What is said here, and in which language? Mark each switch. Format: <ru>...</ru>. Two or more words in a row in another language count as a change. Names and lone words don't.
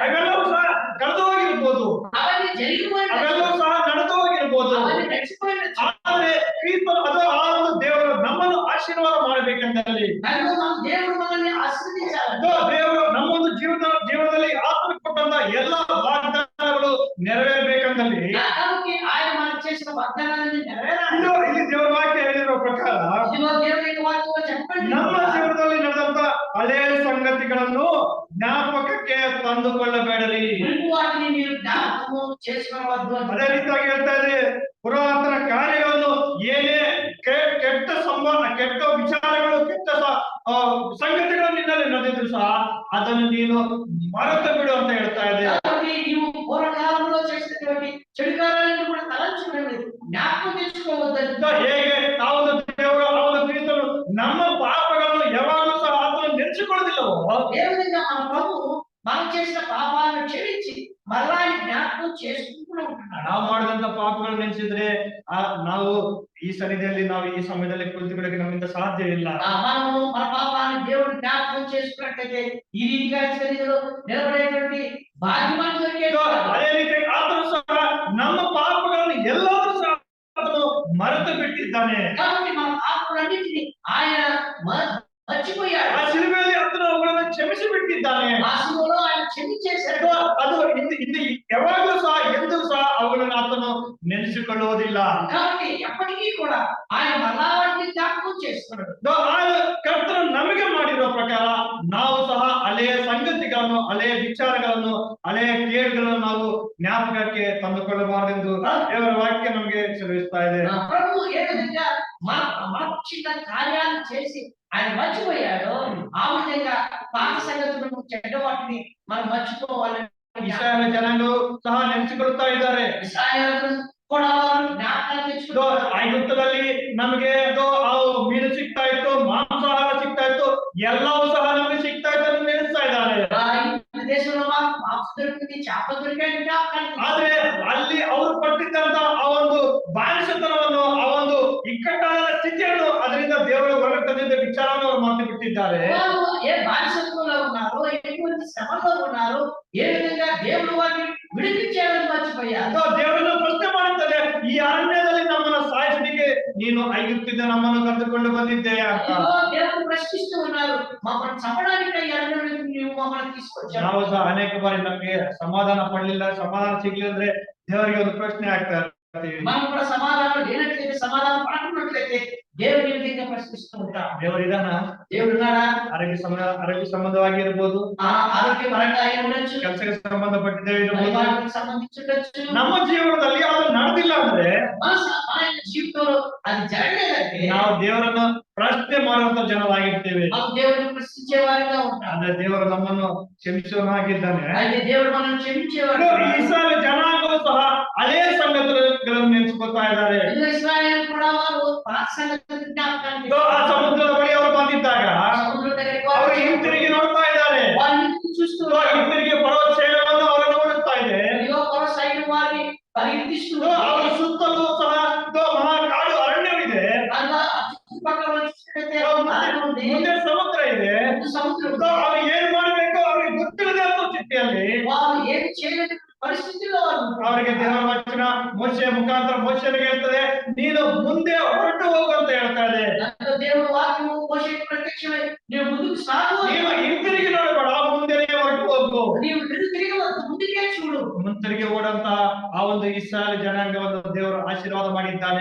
<kn>ಅವೆಲ್ಲವೂ ಸಹ ಕಳೆದು ಹೋಗಿರ್ಬೋದು,</kn> <te>అవన్నీ జరిగిపోయిన,</te> <kn>ಅವೆಲ್ಲವೂ ಸಹ ನಡೆದು ಹೋಗಿರ್ಬೋದು.</kn> <te>అవన్నీ గడిచిపోయిన,</te> <kn>ಆದ್ರೆ ಕ್ರಿಸ್ತನು ಅದು ಆ ಒಂದು ದೇವರು ನಮ್ಮನ್ನು ಆಶೀರ್ವಾದ ಮಾಡಬೇಕಂದಲ್ಲಿ,</kn> <te>అందులో మన దేవుడు మనల్ని ఆశీర్వదించాలి.</te> <kn>ದೇವರು ನಮ್ಮೊಂದು ಜೀವನದಲ್ಲಿ ಆತ್ಮ ಕೊಟ್ಟಂತ ಎಲ್ಲಾ ವಾಗ್ದಾನಗಳು ನೆರವೇರಬೇಕಂದಲ್ಲಿ,</kn> <te>కాబట్టి ఆయన మనకు చేసిన వాగ్దానాన్ని నెరవేరాలి.</te> <kn>ಇಲ್ಲಿ ದೇವರ ವಾಕ್ಯ ಹೇಳಿರುವ ಪ್ರಕಾರ</kn> <te>ఇదిగో దేవుని యొక్క వాక్యంలో చెప్పండి,</te> <kn>ನಮ್ಮ ಜೀವನದಲ್ಲಿ ನಡೆದಂತ ಹಳೆಯ ಸಂಗತಿಗಳನ್ನು ಜ್ಞಾಪಕಕ್ಕೆ ತಂದುಕೊಳ್ಳಬೇಡರಿ.</kn> <te>ముందు వాటిని మీరు జ్ఞాపకము చేసుకొనవద్దు అని.</te> <kn>ಅದೇ ರೀತಿಯಾಗಿ ಹೇಳ್ತಾ ಇದೆ, ಪುರಾತನ ಕಾರ್ಯಗಳನ್ನು ಏನೇ ಕೆಟ್ಟ ಸಂಬಂಧ, ಕೆಟ್ಟ ವಿಚಾರಗಳು, ಕೆಟ್ಟ ಸಂಗತಿಗಳು ನಿನ್ನಲ್ಲಿ ನಡೆದಿದ್ರು ಸಹ ಅದನ್ನು ನೀನು ಮರೆತು ಬಿಡು ಅಂತ ಹೇಳ್ತಾ ಇದೆ.</kn> <te>కాబట్టి నీవు పూర్వకాలంలో చేసినటువంటి చెడు కార్యాలను కూడా తలంచుకోండి, జ్ఞాపకం తెచ్చుకోవద్దు.</te> <kn>ಹೇಗೆ ಆ ಒಂದು ದೇವರು ಆ ಒಂದು ಕ್ರಿಸ್ತನು ನಮ್ಮ ಪಾಪಗಳನ್ನು ಯಾವಾಗಲೂ ಸಹ ಆತನು ನೆನೆಸಿಕೊಳ್ಳೋದಿಲ್ಲವೋ,</kn> <te>ఏ విధంగా మన ప్రభువు మనం చేసిన పాపాలను క్షమించి మరలా ఆయన జ్ఞాపకం చేసుకుంటూ ఉంటున్నాడు.</te> <kn>ನಾವು ಮಾಡಿದಂತ ಪಾಪಗಳು ನೆನೆಸಿದ್ರೆ ನಾವು ಈ ಸನ್ನಿಧಿಯಲ್ಲಿ ನಾವು ಈ ಸಮಯದಲ್ಲಿ ಕುಳಿತುಕೊಳ್ಳಕ್ಕೆ ನಮ್ಮಿಂದ ಸಾಧ್ಯ ಇಲ್ಲ.</kn> <te>మనము మన పాపాన్ని దేవుడు జ్ఞాపకం చేసుకున్నట్లయితే ఈ రీతిగా సన్నిధిలో నిలబడేటువంటి భాగ్యం మనకు దొరికేది.</te> <kn>ಅದೇ ರೀತಿ ಆತನು ಸಹ ನಮ್ಮ ಪಾಪಗಳನ್ನು ಎಲ್ಲಾದ್ರೂ ಸಹ ಆತನು ಮರೆತು ಬಿಟ್ಟಿದ್ದಾನೆ.</kn> <te>కాబట్టి మన పాపాలన్నిటిని ఆయన మర్చిపోయాడు.</te> <kn>ಆ ಶಿಲುಬೆಯಲ್ಲಿ ಆತನು ಅವುಗಳನ್ನು ಕ್ಷಮಿಸಿ ಬಿಟ್ಟಿದ್ದಾನೆ.</kn> <te>ఆ శిలువలో ఆయన క్షమించేశాడు.</te> <kn>ಅದು ಇದು ಯಾವಾಗಲೂ ಸಹ ಎಂದೂ ಸಹ ಅವುಗಳನ್ನು ಆತನು ನೆನೆಸಿಕೊಳ್ಳುವುದಿಲ್ಲ.</kn> <te>కాబట్టి ఎప్పటికీ కూడా ఆయన మరలా వాటిని జ్ఞాపకం చేసుకున్నాడు.</te> <kn>ಕರ್ತನು ನಮಗೆ ಮಾಡಿರುವ ಪ್ರಕಾರ ನಾವು ಸಹ ಹಳೆಯ ಸಂಗತಿಗಳನ್ನು, ಹಳೆಯ ವಿಚಾರಗಳನ್ನು, ಹಳೆಯ ಕೇಡುಗಳನ್ನು ನಾವು ಜ್ಞಾಪಕಕ್ಕೆ ತಂದುಕೊಳ್ಳಬಾರದೆಂದು ದೇವರ ವಾಕ್ಯ ನಮಗೆ ಸೆಲವಿಸ್ತಾ ಇದೆ.</kn> <te>ప్రభు ఏ విధంగా మన చిన్న కార్యాలు చేసి ఆయన మర్చిపోయాడు, ఆ విధంగా పాత సంగతులను, చెడ్డ వాటిని మనం మర్చిపోవాలని</te> <kn>ಇಸ್ರಾಯೇಲ್ ಜನಾಂಗವು ಸಹ ನೆನೆಸಿಕೊಳ್ಳುತ್ತಾ ಇದ್ದಾರೆ.</kn> <te>ఇశ్రాయేలు కూడా జ్ఞాపకం తెచ్చుకున్నారు.</te> <kn>ಐಗುಪ್ತದಲ್ಲಿ ನಮಗೆ ಮೀನು ಸಿಗ್ತಾ ಇತ್ತು, ಮಾಂಸಾಹಾರ ಸಿಗ್ತಾ ಇತ್ತು, ಎಲ್ಲವೂ ಸಹ ನಮಗೆ ಸಿಗ್ತಾ ಇತ್ತು ಅಂತ ನೆನೆಸ್ತಾ ಇದ್ದಾರೆ.</kn> <te>దేశంలో మాంస దొరికింది, చేప దొరికాయి,</te> <kn>ಆದ್ರೆ ಅಲ್ಲಿ ಅವರು ಪಟ್ಟಿದ್ದಂತ ಆ ಒಂದು ಬಾನಿಸತನವನ್ನು, ಆ ಒಂದು ಇಕ್ಕಟ್ಟಾದ ಸ್ಥಿತಿಯನ್ನು ಅದರಿಂದ ದೇವರು ಹೊರಗೆ ತಂದಿದ್ದ ವಿಚಾರವನ್ನು ಅವರು ಮರೆತು ಬಿಟ್ಟಿದ್ದಾರೆ.</kn> <te>ఏ బానిసత్వంలో ఉన్నారో, ఎటువంటి శ్రమలో ఉన్నారో, ఏ విధంగా దేవుడు వారిని విడిపించాలని మర్చిపోయారు.</te> <kn>ದೇವರನ್ನು ಪ್ರಶ್ನೆ ಮಾಡುತ್ತದೆ, ಈ ಅರಣ್ಯದಲ್ಲಿ ನಮ್ಮನ್ನು ಸಾಯಿಸಲಿಕ್ಕೆ ನೀನು ಐಗುಪ್ತದಿಂದ ನಮ್ಮನ್ನು ಕರೆದುಕೊಂಡು ಬಂದಿದ್ದೆ ಅಂತ.</kn> <te>దేవుడు ప్రశ్నిస్తూ ఉన్నారు, మమ్మల్ని చంపడానికి నువ్వు మమ్మల్ని తీసుకొచ్చావు.</te> <kn>ನಾವು ಸಹ ಅನೇಕ ಬಾರಿ ನಮ್ಗೆ ಸಮಾಧಾನ ಪಡ್ಲಿಲ್ಲ, ಸಮಾಧಾನ ಸಿಗ್ಲಿಲ್ಲ ಅಂದ್ರೆ ದೇವರಿಗೆ ಒಂದು ಪ್ರಶ್ನೆ ಆಗ್ತಾ ಇರ್ತೀವಿ.</kn> <te>మనం కూడా సమాధానం లేనట్లయితే, సమాధానం పడకున్నట్లయితే దేవుని విధంగా ప్రశ్నిస్తూ ఉంటాం.</te> <kn>ದೇವರು ಇದಾನ?</kn> <te>దేవుడు ఉన్నాడా?</te> <kn>ಆರೋಗ್ಯ ಸಂಬಂಧವಾಗಿ ಇರ್ಬೋದು,</kn> <te>ಆರೋಗ್ಯಪರಂగా ఉండొచ్చు,</te> <kn>ಕೆಲಸಕ್ಕೆ ಸಂಬಂಧಪಟ್ಟಿದ್ದೇ ಇರಬಹುದು,</kn> <te>పరివారానికి సంబంధించుండొచ్చు.</te> <kn>ನಮ್ಮ ಜೀವನದಲ್ಲಿ ಅದು ನಡೆದಿಲ್ಲ ಅಂದ್ರೆ,</kn> <te>మన జీవితంలో అది జరగలేదంటే</te> <kn>ನಾವು ದೇವರನ್ನು ಪ್ರಶ್ನೆ ಮಾಡುವಂತ ಜನರಾಗಿರ್ತೇವೆ.</kn> <te>మనం దేవుడిని ప్రశ్నించే వారిగా ఉంటాం.</te> <kn>ಅಂದ್ರೆ ದೇವರು ನಮ್ಮನ್ನು ಕ್ಷಮಿಸುವನಾಗಿದ್ದಾನೆ.</kn> <te>అయితే దేవుడు మనల్ని క్షమించేవాడు.</te> <kn>ಇಸ್ರಾಯೇಲ್ ಜನಾಂಗವು ಸಹ ಹಳೆಯ ಸಂಗತಿಗಳನ್ನು ನೆನೆಸ್ಕೊತಾ ಇದ್ದಾರೆ.</kn> <te>ఇశ్రాయేలు కూడా వారు పాత సంగతులను జ్ఞాపకానికి</te> <kn>ಆ ಸಮುದ್ರದ ಬಳಿ ಅವರು ಬಂದಿದ್ದಾಗ</kn> <te>సముద్రం దగ్గరికి</te> <kn>ಅವರು</kn> <te>వారు</te> <kn>ಹಿಂತಿರುಗಿ ನೋಡ್ತಾ ಇದ್ದಾರೆ.</kn> <te>వారిని చూస్తూ</te> <kn>ಹಿಂತಿರುಗಿ ಪರ್ವತ ಶೈಲವನ್ನು ಅವರು ನೋಡುತ್ತಾ ಇದೆ.</kn> <te>సైడ్ వారిని పరిగెత్తిస్తూ</te> <kn>ಅವರ ಸುತ್ತಲೂ ಸಹ ಮಹಾಕಾಡು ಅರಣ್ಯವಿದೆ,</kn> <te>చుట్టుపక్కల చూసినట్లయితే</te> <kn>ಮುಂದೆ ಸಮುದ್ರ ಇದೆ.</kn> <te>సముద్రం.</te> <kn>ಅವ್ರು ಏನ್ ಮಾಡ್ಬೇಕು ಅವ್ರಿಗೆ ಗೊತ್ತಿಲ್ಲದೆ ಅನ್ನೋ ಸ್ಥಿತಿಯಲ್ಲಿ</kn> <te>వారు ఏమి చేయలేని పరిస్థితిలో</te> <kn>ಅವರಿಗೆ ದೇವರ ವಚನ ಮೋಶೆಯ ಮುಖಾಂತರ ಮೋಶೆನಿಗೆ ಹೇಳ್ತದೆ, ನೀನು ಮುಂದೆ ಹೊರಟು ಹೋಗು ಅಂತ ಹೇಳ್ತಾ ಇದೆ.</kn> <te>ఎంతో దేవుడు వాక్యము మోషేకి ప్రత్యక్షమై నీవు ముందుకు సాగు</te> <kn>నీవు ಹಿಂತಿರುಗಿ ನೋಡಬೇಡ, ಮುಂದೆನೇ ಹೊರಟು ಹೋಗು.</kn> <te>నీవు తిరిగి ముందుకే చూడు.</te> <kn>ಮುಂತಿರುಗಿ ಓಡಂತ ಆ ಒಂದು ಇಸ್ರಾಯೇಲ್ ಜನಾಂಗವನ್ನು ದೇವರು ಆಶೀರ್ವಾದ ಮಾಡಿದ್ದಾನೆ.</kn>